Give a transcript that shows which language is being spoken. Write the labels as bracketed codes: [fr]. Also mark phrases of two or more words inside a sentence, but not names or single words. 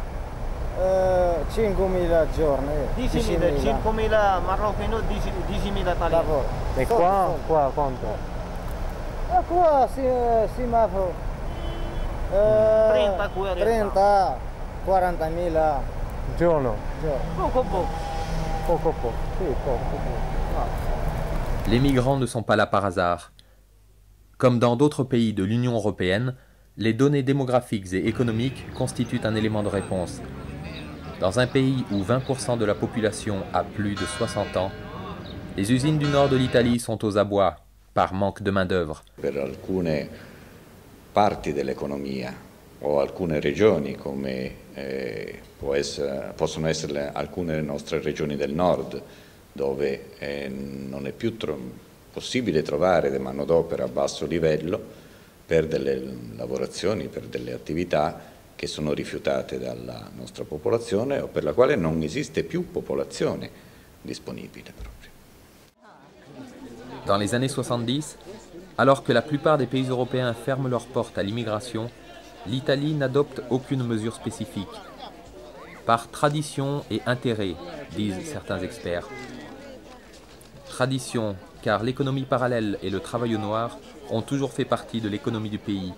[it] 5.000 giorni. 10.000, 5.000 marocchini, 10.000 italiani. Lavoro. E qua quanto? Qua si mafo 30, 40.000 Giorno. Poco. Sì, poco. [fr] Les migrants ne sont pas là par hasard. Comme dans d'autres pays de l'Union européenne, les données démographiques et économiques constituent un élément de réponse. Dans un pays où 20% de la population a plus de 60 ans, les usines du nord de l'Italie sont aux abois par manque de main-d'œuvre. [it] Per alcune parti dell'economia o alcune regioni come possono essere alcune nostre regioni del nord, dove non è più possibile trovare manodopera a basso livello per delle lavorazioni, per delle attività che sono rifiutate dalla nostra popolazione o per la quale non esiste più popolazione disponibile proprio. [fr] Dans les années 70, alors que la plupart des pays européens ferment leurs portes à l'immigration, l'Italie n'adopte aucune mesure spécifique. Par tradition et intérêt, disent certains experts. Tradition, car l'économie parallèle et le travail au noir ont toujours fait partie de l'économie du pays.